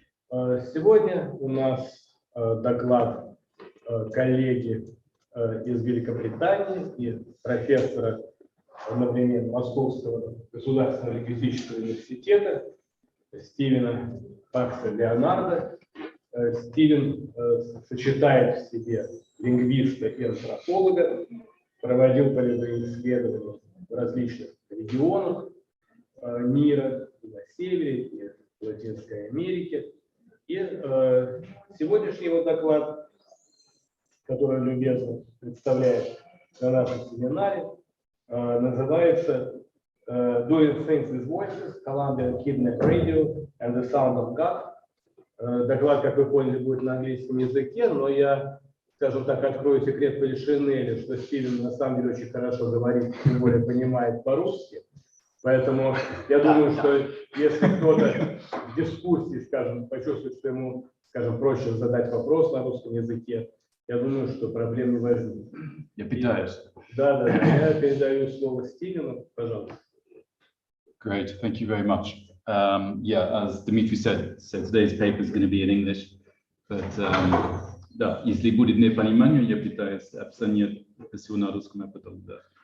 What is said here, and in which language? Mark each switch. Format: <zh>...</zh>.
<ru>Сегодня у нас доклад коллеги из Великобритании и профессора, например, Московского государственного лингвистического университета Стивена Пакса Леонарда. Стивен сочетает в себе лингвиста и антрополога, проводил полевые исследования в различных регионах мира, и на севере, и в Латинской Америке. И сегодняшний его доклад, который он любезно представляет на нашем семинаре, называется</ru> <en>Doing Things with Voices, Colombian Kidnap Radio and the Sound of God.</en> <ru>Доклад, как вы поняли, будет на английском языке, но я, скажем так, открою секрет Полишинеля, что Стивен на самом деле очень хорошо говорит, тем более понимает по-русски. Поэтому я думаю, что если кто-то в дискуссии, скажем, почувствует, что ему, скажем, проще задать вопрос на русском языке, я думаю, что проблем не возникнет. Я питаюсь. Да, я передаю слово Стивену, пожалуйста.</ru> <en>Great, thank you very much. Yeah, as Dimitri said, so today's paper is going to be in English, but</en> <ru>да, если будет непонимание, я питаюсь объяснять все на русском, а потом да.</ru>